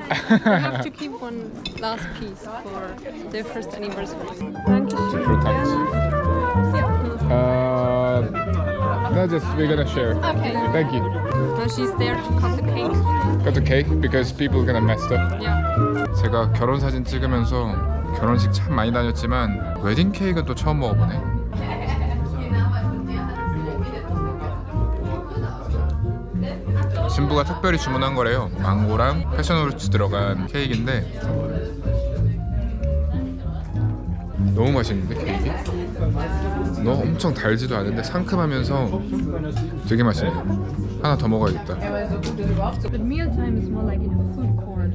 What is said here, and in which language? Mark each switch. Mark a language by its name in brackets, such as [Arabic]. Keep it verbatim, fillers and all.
[English] You have to keep one last piece for their first anniversary. Thank you. Thanks. Uh, no, just we're gonna share. Okay. Thank you. Now she's there to cut the cake. Got the cake because people gonna mess up. Yeah. [Korean] 제가 결혼 사진 찍으면서 결혼식 참 많이 다녔지만 웨딩 케이크는 또 처음 먹어보네. 신부가 특별히 주문한 거래요. 망고랑 패션후르츠 들어간 케이크인데 너무 맛있는데 케이크? 너무 엄청 달지도 않은데 상큼하면서 되게 맛있네. 하나 더 먹어야겠다. [English] But mealtime is more like in a food court.